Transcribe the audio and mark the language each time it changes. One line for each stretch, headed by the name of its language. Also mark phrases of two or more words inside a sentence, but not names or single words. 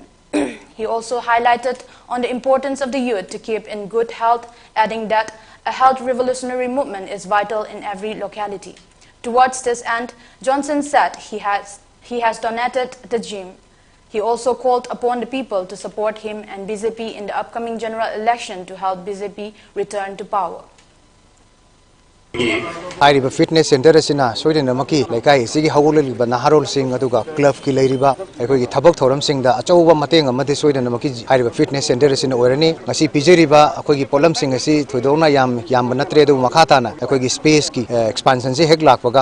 English: He also highlighted on the importance of the youth to keep in good health, adding that a health revolutionary movement is vital in every locality. Towards this end, Johnson said he has donated the gym. He also called upon the people to support him and BJP in the upcoming general election to help BJP return to power.
Manipuri: Hariba
English: fitness center
Manipuri: asina soidena maki lekai sigi hawulaliba naharol sing aduga club ki leiriba aikoi thabak thoram singda achauba mateng amade soidena maki hariba
English: fitness center
Manipuri: asina oirani ngasi pijeriba akoi polam sing asi thoidona yam banatre du makhata na akoi space ki expansion se hek lakpaga